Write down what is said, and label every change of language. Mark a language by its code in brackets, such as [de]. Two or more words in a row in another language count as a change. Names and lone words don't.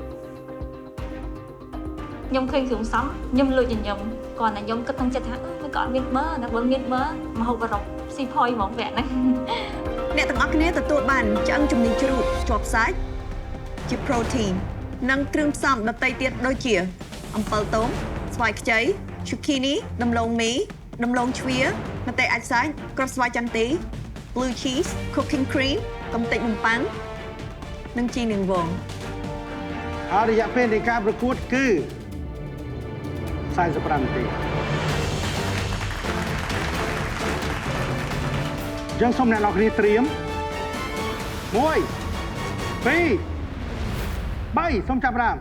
[km] ខ្ញុំឃើញគ្រឿងផ្សំខ្ញុំលួចញញឹមគាត់តែខ្ញុំគិតក្នុងចិត្តថាមិនក៏អត់មានមើលតែបើមានមើលមកហូបអឺរ៉ុបស៊ីផុយហ្មងវគ្គហ្នឹង អ្នកទាំងអស់គ្នាទទួលបានឆ្អឹងជំនីជ្រូកជាប់សាច់ជា protein និងគ្រឿងផ្សំដទៃទៀតដូចជាអំពិលទុំស្វាយខ្ចី zucchini ដំឡូងមីដំឡូងជ្វាម្ទេសអាចសាច់គ្រាប់ស្វាយចន្ទី [en] blue cheese cooking cream [km] កំទេចនំប៉័ងនិងជីនាងវង ហើយរយៈពេលនៃការប្រកួតគឺ45នាទីចឹងសូមអ្នកនរគ្នាត្រៀម1 2 3សូមចាប់ផ្ដើម